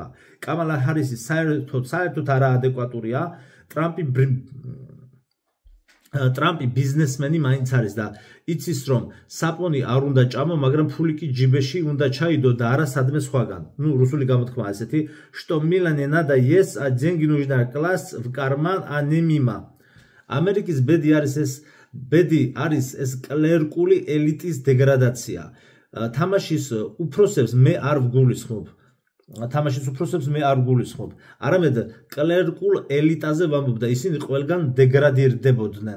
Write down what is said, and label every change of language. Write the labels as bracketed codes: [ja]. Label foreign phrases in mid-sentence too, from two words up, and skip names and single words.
[ka] კამალა ჰარისი საერთოდ არაადეკვატურია. ტრამპი ბიზნესმენი მაინც არის და იცის რომ საპონი არ უნდა ჭამო, მაგრამ ფული კი ჯიბეში უნდა ჩაიდო და არა სადმე სხვაგან. რუსული გამოთქმაა ესეთი, [ru] что Милане надо есть, а деньги нужно класть в карман, а не мимо. [ka] ამერიკის ბედი არის ეს კლერკული ელიტის დეგრადაცია. თამაშის უფროსებს მე არ ვგულისხმობ. არამედ კლერკულ ელიტაზე ვამბობ და ისინი ყველგან დეგრადირდებოდნენ.